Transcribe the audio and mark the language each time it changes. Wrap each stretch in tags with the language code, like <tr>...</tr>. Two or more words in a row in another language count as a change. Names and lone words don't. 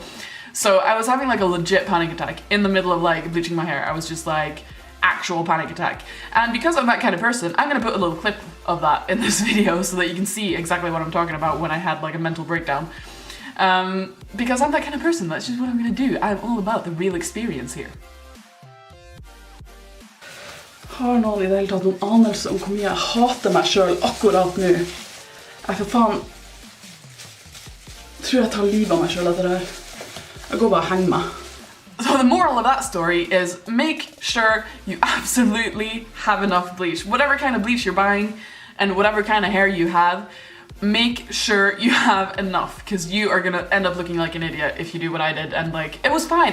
<en>So I was having like a legit panic attack in the middle of like bleaching my hair. I was just like, actual panic attack. And because I'm that kind of person, I'm gonna put a little clip of that in this video so that you can see exactly what I'm talking about when I had like a mental breakdown. Because I'm that kind of person, that's just what I'm gonna do. I'm all about the real experience here.</en> <no>Har någon i det hele tatt noen anelse om hvor mye jeg hater meg selv akkurat nå? Jeg for faen tror jeg tar livet av meg selv etter det her. Jeg går bare og henger meg.</no> <en>So the moral of that story is make sure you absolutely have enough bleach. Whatever kind of bleach you're buying and whatever kind of hair you have, make sure you have enough, because you are gonna end up looking like an idiot if you do what I did. And like, it was fine.</en>